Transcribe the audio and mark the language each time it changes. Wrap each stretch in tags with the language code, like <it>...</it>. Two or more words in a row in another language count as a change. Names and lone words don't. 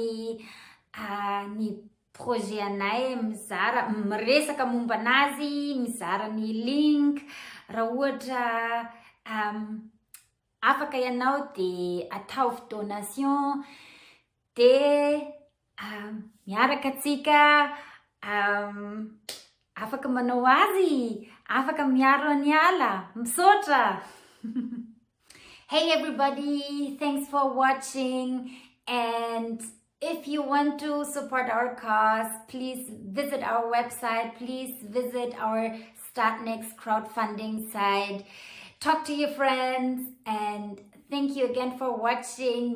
<mg>ny projet anay, mizara miresaka momba anazy, mizara ny link raha ohatra afaka ianao de ataovy donation, de miaraka atsika afaka manao azy, afaka miaro ny ala, misaotra.</mg> <en>Hey everybody, thanks for watching, and if you want to support our cause, please visit our website, please visit our Start Next crowdfunding site, talk to your friends, and thank you again for watching.</en>